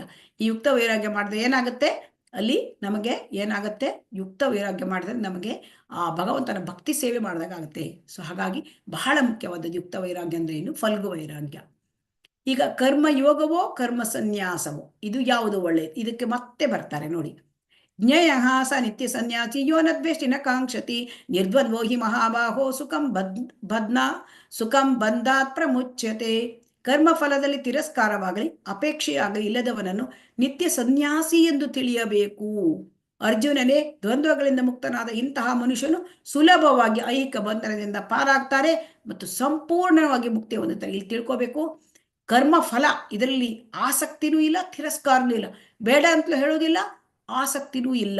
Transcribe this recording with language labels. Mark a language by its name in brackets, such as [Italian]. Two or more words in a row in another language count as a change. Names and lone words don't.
[Kannada] ಈ ಯುಕ್ತ ವೈರಾಗ್ಯ ಮಾಡಿದ್ರೆ ಏನಾಗುತ್ತೆ, ಅಲ್ಲಿ ನಮಗೆ ಏನಾಗುತ್ತೆ, ಯುಕ್ತ ವೈರಾಗ್ಯ ಮಾಡಿದ್ರೆ ನಮಗೆ ಆ ಭಗವಂತನ ಭಕ್ತಿ ಸೇವೆ ಮಾಡಿದಾಗ ಆಗುತ್ತೆ. ಸೊ ಹಾಗಾಗಿ ಬಹಳ ಮುಖ್ಯವಾದದ್ದು ಯುಕ್ತ ವೈರಾಗ್ಯ ಅಂದ್ರೆ ಏನು, ಫಲ್ಗು ವೈರಾಗ್ಯ. ಈಗ ಕರ್ಮ ಯೋಗವೋ ಕರ್ಮ ಸನ್ಯಾಸವೋ, ಇದು ಯಾವುದು ಒಳ್ಳೆಯದು? ಇದಕ್ಕೆ ಮತ್ತೆ ಬರ್ತಾರೆ ನೋಡಿ. [Sanskrit] ಜ್ಞೇಯ ಸ ನಿತ್ಯ ಸನ್ಯಾಸಿ ಯೋ ನ ದ್ವೇಷ್ಟಿ ನ ಕಾಂಕ್ಷತಿ ನಿರ್ದ್ವಂದ್ವೋ ಹಿ ಮಹಾಬಾಹೋ ಸುಖಂ ಬಂಧಾತ್ ಪ್ರಮುಚ್ಯತೆ. [Kannada] ಕರ್ಮ ಫಲದಲ್ಲಿ ತಿರಸ್ಕಾರವಾಗಲಿ ಅಪೇಕ್ಷೆಯಾಗಲಿ ಇಲ್ಲದವನನ್ನು ನಿತ್ಯ ಸನ್ಯಾಸಿ ಎಂದು ತಿಳಿಯಬೇಕು. ಅರ್ಜುನನೇ, ದ್ವಂದ್ವಗಳಿಂದ ಮುಕ್ತನಾದ ಇಂತಹ ಮನುಷ್ಯನು ಸುಲಭವಾಗಿ ಐಹಿಕ ಬಂಧನದಿಂದ ಪಾರಾಗ್ತಾರೆ ಮತ್ತು ಸಂಪೂರ್ಣವಾಗಿ ಮುಕ್ತಿ ಹೊಂದುತ್ತಾರೆ. ಇಲ್ಲಿ ತಿಳ್ಕೋಬೇಕು, ಕರ್ಮ ಫಲ ಇದರಲ್ಲಿ ಆಸಕ್ತಿನೂ ಇಲ್ಲ, ತಿರಸ್ಕಾರನೂ ಇಲ್ಲ, ಬೇಡ ಅಂತಲೂ ಹೇಳೋದಿಲ್ಲ, ಆಸಕ್ತಿನೂ ಇಲ್ಲ.